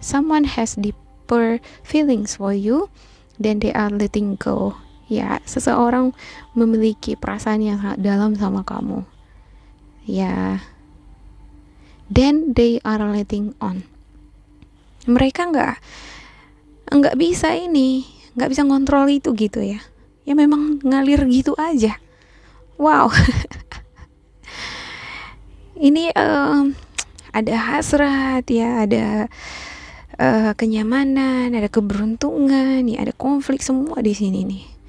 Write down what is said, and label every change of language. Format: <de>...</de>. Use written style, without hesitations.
<en>Someone has deeper feelings for you than they are letting go.</en> <id>Ya, seseorang memiliki perasaan yang sangat dalam sama kamu.</id> <en>Ya, then they are letting on.</en> <id>Mereka nggak bisa nggak bisa ngontrol itu gitu ya. Ya memang ngalir gitu aja. Wow. Ini ada hasrat ya, ada kenyamanan, ada keberuntungan, nih ada konflik semua di sini nih.</id>